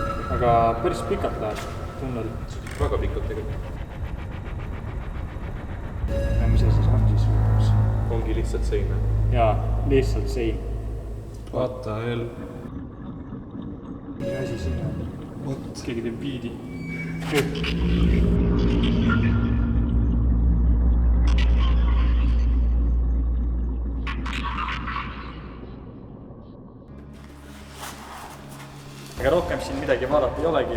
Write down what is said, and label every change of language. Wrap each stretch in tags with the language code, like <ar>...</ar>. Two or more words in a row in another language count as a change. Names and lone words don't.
<et>aga päris pikalt läheb tunnel. Väga pikalt tegelikult. Ja mis see siis on siis lõpuks? Ongi lihtsalt sein. Jaa, lihtsalt sein.</et> <en>What the hell?</en> <et>Mis asi siin on? Keegi teeb biidi. Aga rohkem siin midagi vaadata ei olegi.</et>